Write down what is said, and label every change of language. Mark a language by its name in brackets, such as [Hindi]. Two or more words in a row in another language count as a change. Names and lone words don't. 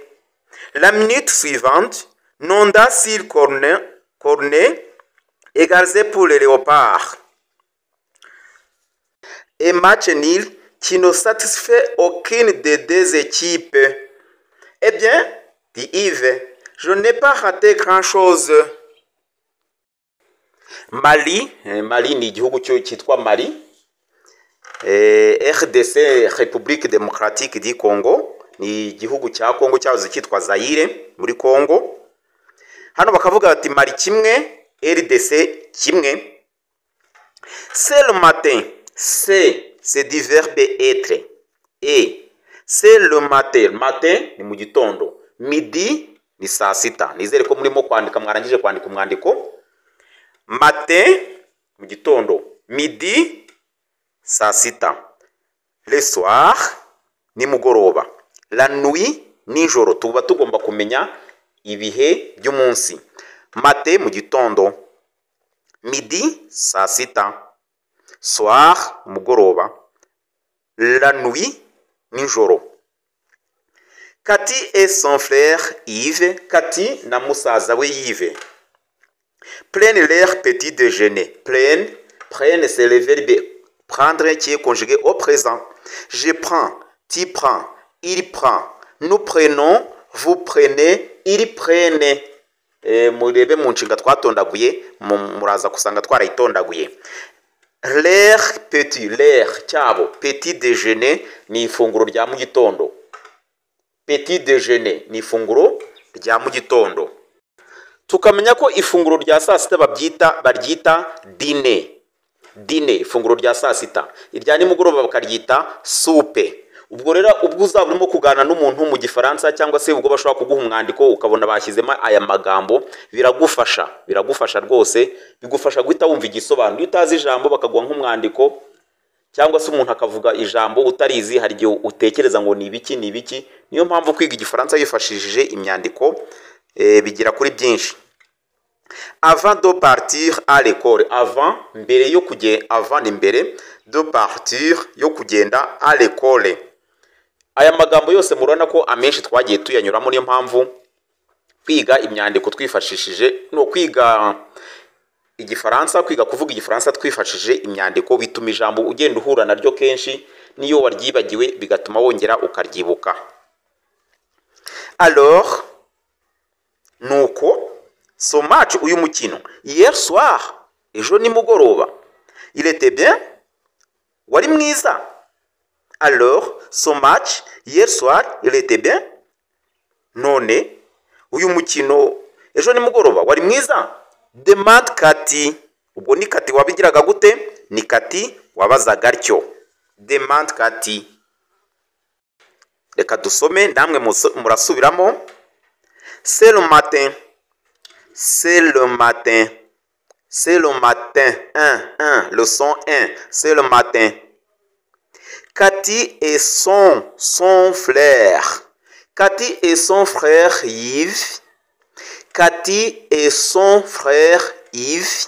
[French] La minute suivante, Nonda sur corner égalisé pour les Léopards. Un match nul qui ne satisfait aucune des deux équipes. Eh bien, dit Yves, je n'ai pas raté grand-chose. [Kinyarwanda] Mali ni igihugu cyitwa Mali. RDC, République démocratique du Congo, ni igihugu cya Congo cyahoze cyitwa Zaire muri Congo. Hano bakavuga bati Mali kimwe, RDC kimwe. [French] C'est le matin. C'est du verbe être. Et c'est le matin. Matin [Kinyarwanda] ni mu gitondo. Midi ni saa sita. Nizere ko murimo kwandika, mwarangije kwandika umwandiko. Matin mu gitondo. Midi saa sita. [French] Le soir [Kinyarwanda] ni mugoroba. [French] La nuit nijoro. [Kinyarwanda] Tuba tugomba kumenya ibihe by'umunsi. Matin mu gitondo. Midi saa sita. [French] Soir mugoroba. La nuit [Kinyarwanda] nijoro. [French] Cathy et son frère Yves. Cathy [Kinyarwanda] na musaza we [French] Yves prennent leur petit déjeuner. Prennent c'est le verbe prendre qui est conjugué au présent. Je prends, tu prends, il prend, nous prenons, vous prenez, ils prennent. [Kinyarwanda] Murebe mu nshinga twatondaguye muraza kusanga twarayitondaguye. Leur cyabo [French] petit déjeuner [Kinyarwanda] ni ifunguro rya mu gitondo. [French] Petit déjeuner [Kinyarwanda] ni ifunguro rya mu gitondo. Tukamenya ko ifunguro rya saa sita baryita dîner, ifunguro rya saa sita. Irya nimugoroba bakaryita soupe. Ubwo rero ubwo uzaba urimo kugana n'umuntu mu gifaransa cyangwa se ubwo bashobora kuguha umwandiko ukabona bashyizemo aya magambo, biragufasha rwose, bigufasha guhita wumva igisobanuro. Iyo utazi ijambo bakaguha nk'umwandiko cyangwa se umuntu akavuga ijambo utarizi, hari igihe utekereza ngo ni ibiki. Niyo mpamvu kwiga igifaransa yifashishije imyandiko bigira kuri byinshi. [French] Avant de partir à l'école. [Kinyarwanda] Avant mbere yo kugenda, avant ni mbere, [French] de partir [Kinyarwanda] yo kugenda [French] à l'école. [Kinyarwanda] Aya magambo yose murana ko amenshi twagiye tuyanyuramo, niyo mpamvu kwiga imyandiko twifashishije no kwiga igifaransa, kwiga kuvuga igifaransa twifashishije imyandiko bituma ijambo ugenda uhura naryo kenshi, niyo waryibagiwe bigatuma wongera ukaryibuka. [French] Alors nuko ce match [Kinyarwanda] uyu mukino [French] hier soir, [Kinyarwanda] ejo nimugoroba, [French] il était bien, [Kinyarwanda] wari mwiza. [French] Alors ce match hier soir, il était bien. [Kinyarwanda] None uyu mukino ejo nimugoroba wari mwiza. [French] Demande Kati. [Kinyarwanda] Ubwo ni Kati wabigiraga gute? Ni Kati wabazaga atyo. Demande Kati. Reka dusome namwe murasubiramo. [French] C'est le matin. C'est le matin. C'est le matin. 1. Leçon 1. C'est le matin. Cathy et son frère. Cathy et son frère Yves. Cathy et son frère Yves.